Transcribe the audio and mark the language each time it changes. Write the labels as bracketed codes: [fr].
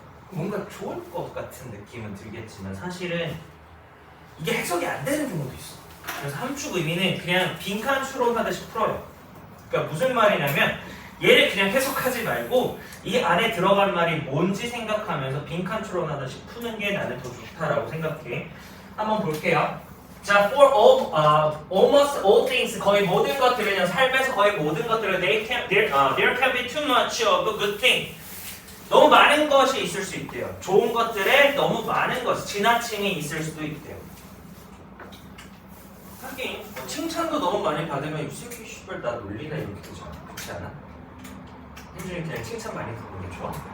[ko] 뭔가 좋을 것 같은 느낌은 들겠지만 사실은 이게 해석이 안 되는 경우도 있어. 그래서 함축 의미는 그냥 빈칸 추론하듯이 풀어요. 그러니까 무슨 말이냐면 얘를 그냥 해석하지 말고 이 안에 들어간 말이 뭔지 생각하면서 빈칸 추론하듯이 푸는 게 나는 더 좋다라고 생각해. 한번 볼게요. 자, [en] for almost all things, [ko] 거의 모든 것들은 삶에서 거의 모든 것들은 [en] there can be too much of a good thing. [ko] 너무 많은 것이 있을 수 있대요. 좋은 것들에 너무 많은 것, 지나침이 있을 수도 있대요. 하긴 뭐 칭찬도 너무 많이 받으면 이 새끼 씨발 나 놀리나 이렇게 되잖아. 그렇지 않아? 현준이 그냥 칭찬 많이 듣는 게 좋아?